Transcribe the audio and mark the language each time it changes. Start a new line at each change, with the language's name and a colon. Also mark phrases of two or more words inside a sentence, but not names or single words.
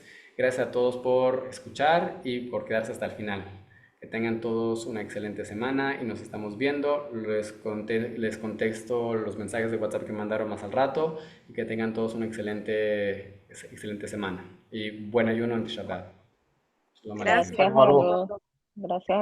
Spanish: Gracias a todos por escuchar y por quedarse hasta el final. Que tengan todos una excelente semana y nos estamos viendo. Les contesto los mensajes de WhatsApp que mandaron más al rato, y que tengan todos una excelente semana. Y buen ayuno en Shabbat.
Hebrew: שלום עליכם.
Spanish: Gracias a todos. Gracias.